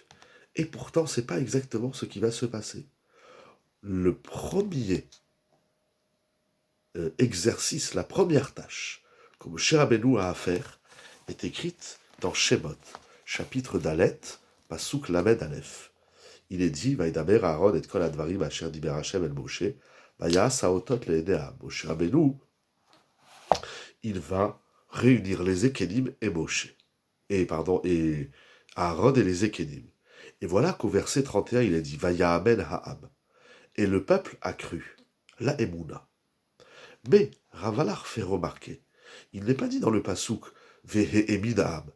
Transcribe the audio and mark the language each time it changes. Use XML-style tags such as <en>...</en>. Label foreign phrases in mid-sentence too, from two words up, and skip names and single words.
<fr>Et pourtant, ce n'est pas exactement ce qui va se passer. Le premier exercice, la première tâche que Moshe Rabbeinu a à faire est écrite dans Shemot, chapitre Dalet,</fr> <he>פסוק למד אלף.</he> <fr>Il est dit,</fr> <he>וידבר אהרן את כל הדברים אשר דבר השם אל משה ויעש האתת לעיני.</he> <fr>Moshe Rabbeinu, il va réunir les Ékénim et Moshe. Et Aaron et les Ékénim. Et voilà qu'au verset 31, il est dit,</fr> <he>ויאמן העם.</he> <fr>Et le peuple a cru, la Emouna. Mais Rav Valach fait remarquer, il n'est pas dit dans le Pasuk,</fr> <he>והאמין העם.</he>